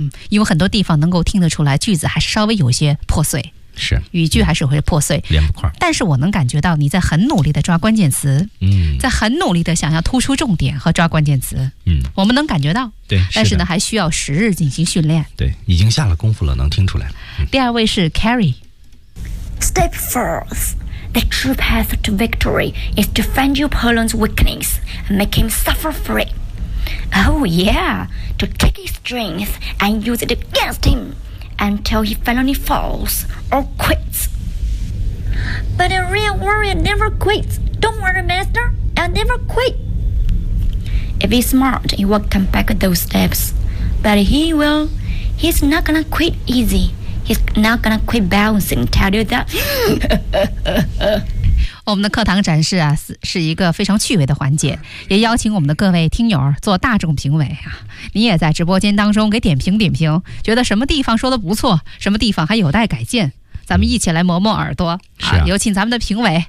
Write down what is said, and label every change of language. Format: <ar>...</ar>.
<zh>因为很多地方能够听得出来，句子还是稍微有些破碎，是语句还是会破碎，连不块。但是我能感觉到你在很努力的抓关键词，在很努力的想要突出重点和抓关键词，我们能感觉到，对。但是呢，还需要时日进行训练，对，已经下了功夫了，能听出来。第二位是 Carrie。</zh> <en>Step forth, the true path to victory is to find your opponent's weakness and make him suffer for it. Oh yeah, to take his strength and use it against him until he finally falls or quits. But a real warrior never quits. Don't worry, master, I'll never quit. If he's smart, he will come back those steps. But he will. He's not gonna quit easy. He's not gonna quit bouncing, tell you that.</en> <zh>我们的课堂展示啊，是一个非常趣味的环节，也邀请我们的各位听友做大众评委啊。你也在直播间当中给点评点评，觉得什么地方说的不错，什么地方还有待改进，咱们一起来磨磨耳朵。是啊，有请咱们的评委。</zh>